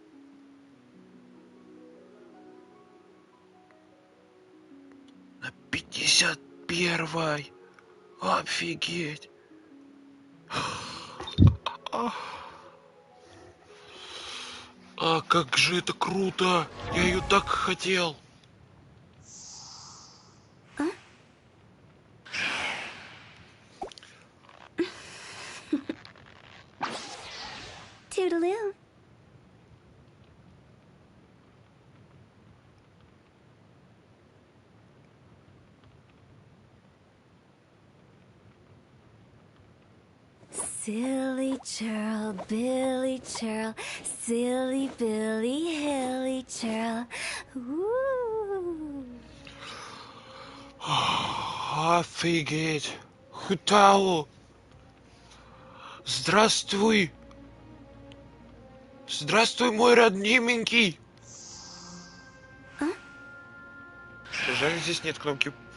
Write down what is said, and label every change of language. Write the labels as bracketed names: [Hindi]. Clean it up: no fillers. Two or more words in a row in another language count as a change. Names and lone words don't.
[Russian] На 51-й. Офигеть. А как же это круто! Я ее так хотел. [English] Toodaloo. Silly churl, Billy churl, silly Billy, hilly churl. Ooh. [Russian] Офигеть. Хутао. Здравствуй. Здравствуй, мой роднименький. Жаль, здесь нет кнопки.